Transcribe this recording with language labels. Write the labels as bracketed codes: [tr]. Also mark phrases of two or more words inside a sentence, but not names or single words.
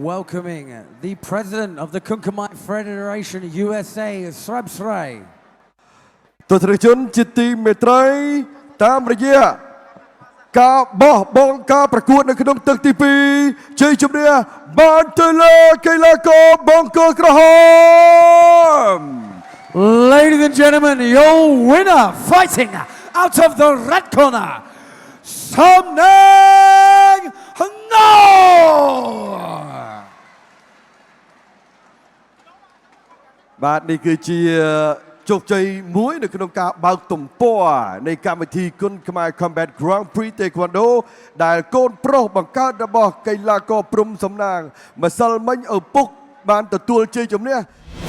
[en] welcoming the president of the Kunkamai Federation USA, Sraps Ray. [km] ទស្សនិកជនជាទីមេត្រីតាមរយៈការបោះបង់ការប្រកួតនៅក្នុងទឹកទី2ជ័យជំនះបានទៅលើកីឡាករបង្គោលក្រហម [en] Ladies and gentlemen, your winner fighting out of the red corner, Samnang No! [km] បាទនេះគឺជាជោគជ័យមួយនៅក្នុងការបើកទំព័រនៃកម្មវិធីគុនខ្មែរ Combat Grand Prix Taekwondo ដែលកូនប្រុសបង្កើតរបស់កីឡាករព្រំសំណាងម្សិលមិញឪពុកបានទទួលជ័យជំនះ